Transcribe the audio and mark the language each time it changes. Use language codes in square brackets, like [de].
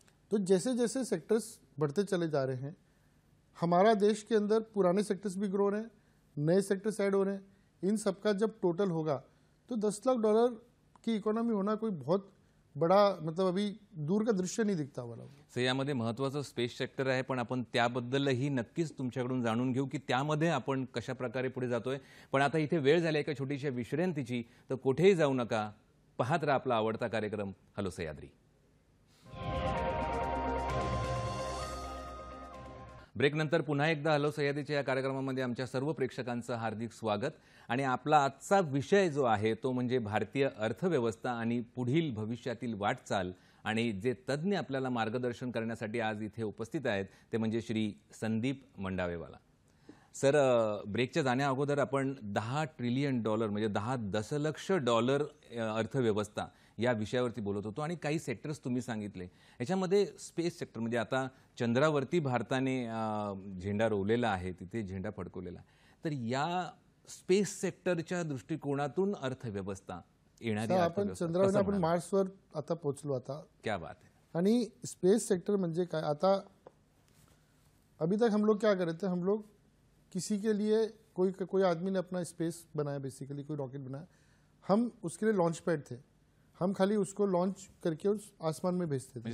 [hi] तो जैसे जैसे सेक्टर्स बढ़ते चले जा रहे हैं, हमारा देश के अंदर पुराने सेक्टर्स भी ग्रो रहे हैं, नए सेक्टर्स ऐड हो रहे हैं, इन सबका जब टोटल होगा तो $10 लाख की इकॉनॉमी होना कोई बहुत बड़ा, मतलब अभी दूर का दृश्य नहीं दिखता वाला। [mr] सर, यामध्ये महत्त्वाचं स्पेस सेक्टर आहे, पण आपण त्याबद्दलही नक्कीच तुमच्याकडून जाणून घेऊ की त्यामध्ये आपण कशा प्रकारे पुढे जातोय। पण आता इथे वेळ झाली एका छोटीशी विश्रांतीची, तर कुठेही जाऊ नका, पाहत राहा आपला आवडता कार्यक्रम हॅलो सह्याद्री। ब्रेकनंतर पुन्हा एकदा हॅलो सह्याद्रीच्या या कार्यक्रमामध्ये आमच्या सर्व प्रेक्षकांचं हार्दिक स्वागत। आणि आपला आजचा विषय जो आहे तो म्हणजे भारतीय अर्थव्यवस्था आणि पुढील भविष्यातील वाटचाल, आणि जे तज्ञ आपल्याला मार्गदर्शन करण्यासाठी आज इथे उपस्थित आहेत ते म्हणजे श्री संदीप मंडावेवाला। सर, ब्रेकच्या जाण्या अगोदर आपण $10 ट्रिलियन म्हणजे 10 दशलक्ष डॉलर अर्थव्यवस्था या विषयावरती बोलत होतो, आणि काही सेक्टर्स तुम्ही सांगितले। याच्यामध्ये स्पेस सेक्टर म्हणजे आता चंद्रावरती भारताने झेंडा रोवलेला आहे, तिथे झेंडा फडकवलेला आहे, तर या स्पेस सेक्टरच्या दृष्टिकोनातून अर्थव्यवस्था येणारी आपण चंद्रावर, आपण मार्सवर आता पोहोचलो आता, [hi] क्या बात है। [mr] आणि स्पेस सेक्टर म्हणजे काय, आता [hi] अभी तक हम लोग क्या कर रहे थे, हम लोग किसी के लिए कोई आदमी ने अपना स्पेस बनाया, बेसिकली कोई रॉकेट बनाया, हम उसके लिए लॉन्च पैड थे, हम खाली उसको लॉन्च करके उस आसमान में भेजते थे,